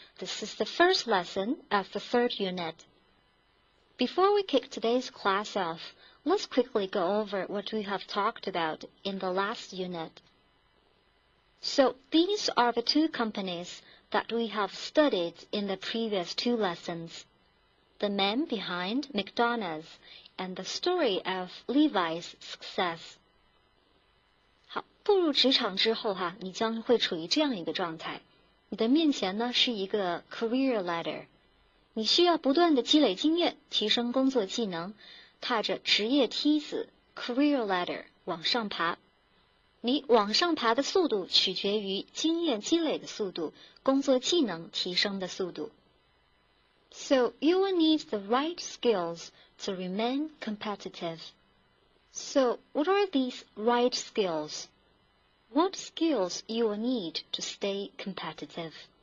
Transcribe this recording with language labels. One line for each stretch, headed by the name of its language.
English: This is the first lesson of the third unit. Before we kick today's class off, let's quickly go over what we have talked about in the last unit. So these are the two companies that we have studied in the previous two lessons. The man behind McDonald's and the story of Levi's success.
Chinese: 好，步入职场之后你将会处于这样一个状态。你的面前呢是一个 career ladder， 你需要不断的积累经验，提升工作技能，踏着职业梯子 career ladder 往上爬。你往上爬的速度取决于经验积累的速度，工作技能提升的速度。
English: So you will need the right skills to remain competitive. So what are these right skills? What skills you will need to stay competitive?